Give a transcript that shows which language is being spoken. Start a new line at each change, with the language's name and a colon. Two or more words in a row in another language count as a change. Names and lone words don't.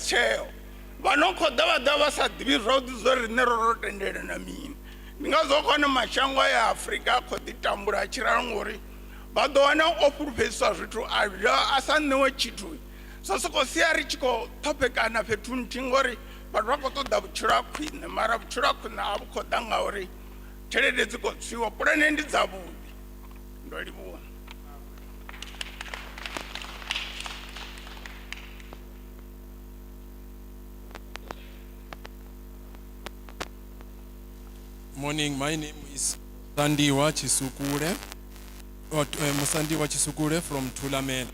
Venda: tsheo vha no khou ḓa vha ḓa vha sa ḓivhi zwavhuḓi zwo ri riṋe ro tendela na mini ndi ngazwo khone mashango ya Afrika a khou ḓi tambula a tshi ralo ngori vha ḓo wana o fhulufhedziswa zwithu a sa ṋewe tshithu so sokou sia ri tshi khou ṱhophekana fhethu nthihi ngori vhathu vha khou ṱoḓa vhutshilo ha khwine mara vhutshilo ha khwine a vhu khou ḓa ngauri tshelede dzi khou tswiwa pulane ndi dzavhuḓi ndo livhuwa.
English: Morning, my name is Musandiwa Chisukule, Musandiwa Chisukule from Thulamela.